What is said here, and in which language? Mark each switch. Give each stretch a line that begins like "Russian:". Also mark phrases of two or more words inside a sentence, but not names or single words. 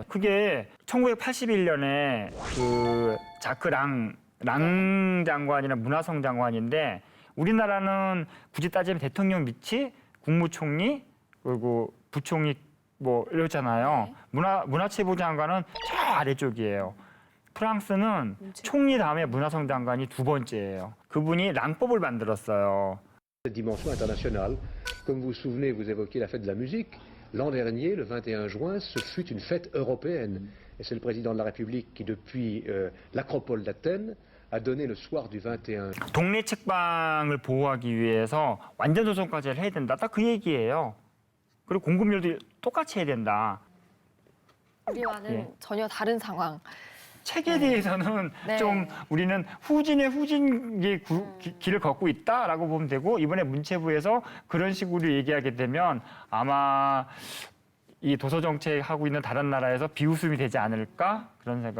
Korean: 그게 1981년에 그 자크 랑 장관이나 문화성 장관인데 우리나라는 굳이 따지면 대통령 밑이 국무총리 그리고 부총리 뭐 이렇잖아요. 문화체부 장관은 저 아래쪽이에요. 프랑스는 총리 다음에 문화성 장관이 두 번째예요. 그분이 랑법을 만들었어요.
French: Dimension internationale. Comme vous vous souvenez, vous évoquiez la fête de la musique. L'an dernier, le 21 juin, ce fut une fête européenne. Et c'est le président de la République qui, depuis l'acropole d'Athènes, a donné le soir du 21.
Korean: 동네 책방을 보호하기 위해서 완전 도서관까지 해야 된다. 딱 그 얘기예요. 그리고 공급률도 똑같이 해야 된다. 우리와는 예. 전혀 다른 상황. 책에 대해서는 네. 좀 우리는 후진의 후진의 길을 걷고 있다라고 보면 되고 이번에 문체부에서 그런 식으로 얘기하게 되면 아마 이 도서 정책하고 있는 다른 나라에서 비웃음이 되지 않을까 그런 생각.